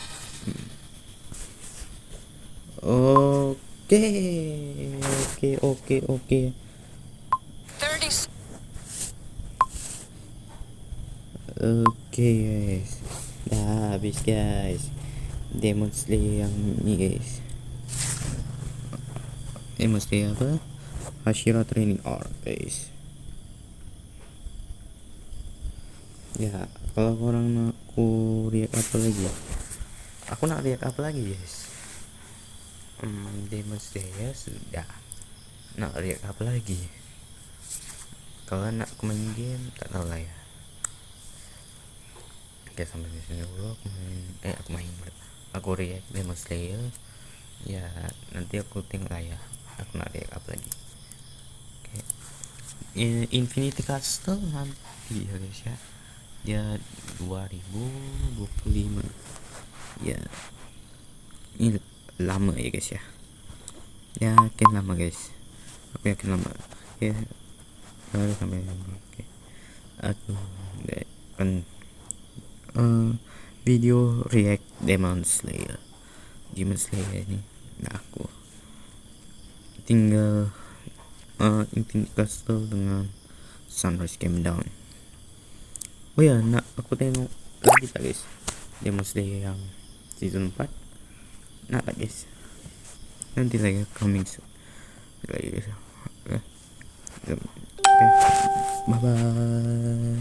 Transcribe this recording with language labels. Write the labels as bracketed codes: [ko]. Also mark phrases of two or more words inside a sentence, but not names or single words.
[ms] Oke. 30 Oke guys, dah habis guys Demon Slayer yang ini guys. Demon Slayer apa? Hashira Training Arc guys. Ya, kalau orang nak aku react apa lagi? Aku nak react apa lagi guys? Demon Slayer sudah. Nak react apa lagi? Kalau nak aku main game tak tahu lah ya. Oke, sampai di sini dulu aku react Demon Slayer. Ya, nanti aku tengok lah ya. Aku nak react apa Infinity Castle nanti ya guys ya, dia 2025 ya, ini lama ya guys ya, yakin lama guys, aku yakin lama ya, baru sampai oke. Aku kan video react Demon Slayer ini. Nah, aku tinggal Infinity Castle dengan Sunrise Came Down. Oh ya, nak aku tengok lagi tak guys, Demon Slayer yang season 4 nak tak guys, nanti lagi [en] coming soon [ms] lagi guys. [en] Oke, bye bye.